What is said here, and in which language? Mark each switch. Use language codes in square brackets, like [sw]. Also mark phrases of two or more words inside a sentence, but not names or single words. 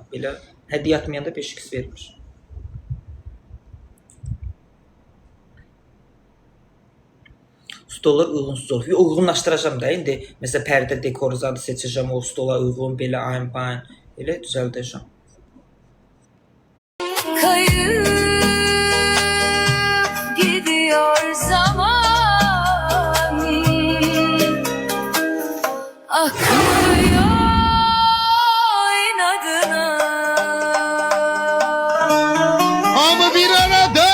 [az] Belə hədiyyə atmayanda 5x vermir. Stollar uyğunsuz olur. Uyğunlaşdıracağım da indi. Məsələn, pərdə dekoru zadı seçəcəm, o stola uyğun belə ayın elə düzəldəcəm. [tr] Kayıp gidiyor zaman, akıyor inadına. Ama bir arada.